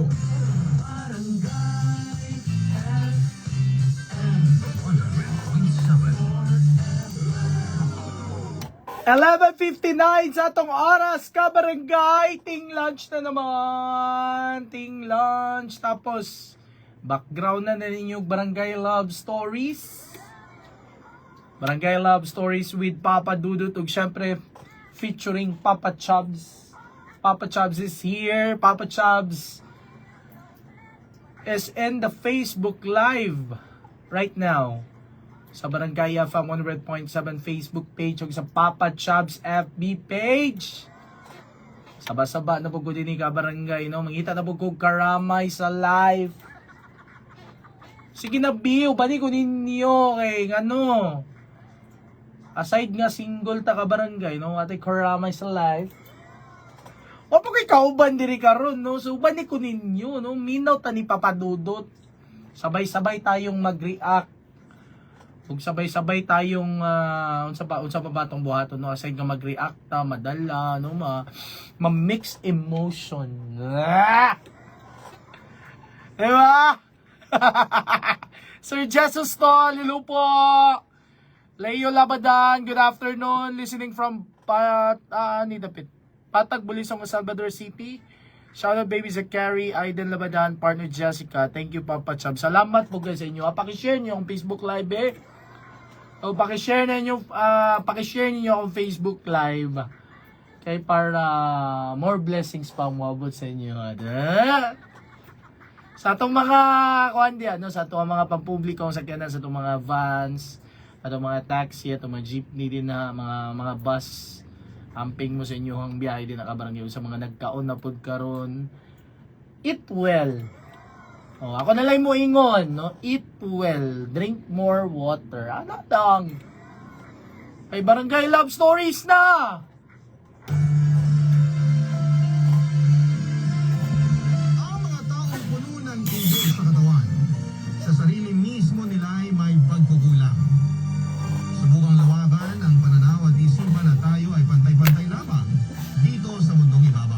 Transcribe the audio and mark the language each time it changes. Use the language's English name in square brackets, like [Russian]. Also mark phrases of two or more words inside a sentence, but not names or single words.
[Cebuano] Barangay FM 100.7. 11:59 sa atong oras, kabarangay. Ting lunch na naman. Ting lunch. Tapos, background na ninyo Barangay Love Stories. [English] Barangay Love Stories with Papa Dudut. [Cebuano] Ug syempre, featuring Papa Chubs. [English] Papa Chubs is here. Papa Chubs is in the Facebook Live right now. [Cebuano] Sa Barangay FM 100.7 Facebook page o sa Papa Chubs FB page. Saba-saba na po ko din ka barangay, no? Mangita na po ko karamay sa live. Sige na, Biyo, bani ko ninyo kay ano. Aside nga single ta ka barangay, no? Ate karamay sa live. O pag ikaw diri karon, no? So bani ko ninyo, no? Minaw ta ni Papa Dudut. [Filipino] Sabay-sabay tayong mag-react. Kung sabay-sabay tayong [Cebuano] unsa pa ba tong buhaton, no, aside nga mag-react ta, madala, no, ma-mix emotion. Diba? Sir Jesus Tol, hello po. [English] Leo Labadan, good afternoon. Listening from Patag, Bulisong, Salvador City. Shoutout baby Zachary, Aiden Labadan, partner Jessica. Thank you [Cebuano] Papa Chub. Salamat po guys sa inyo. [Filipino] Paki-share niyo ang Facebook Live O paki-share niyo ang Facebook Live. [Cebuano] Kay para more blessings pa moabot sa inyo. Sa atong mga sa atong mga pampubliko sa sakyanan, sa atong mga vans, atong mga taxi, atong mga jeepney din na mga bus. Amping mo sa inyo ang biyahe din nakabarangay sa mga nagkaon na pod karon. [English] Eat well. [Cebuano] Ako na lang mo ingon, no? [English] Eat well, drink more water. [Cebuano] Ano dang? Ay, Barangay Love Stories na! [Filipino] Ang mga taong puno ng inggit sa katawan, sa sarili mismo nila ay may pagkukulang. Subukang lawakan ang pananaw at isipan na tayo ay pantay-pantay lamang dito sa mundong ibabaw.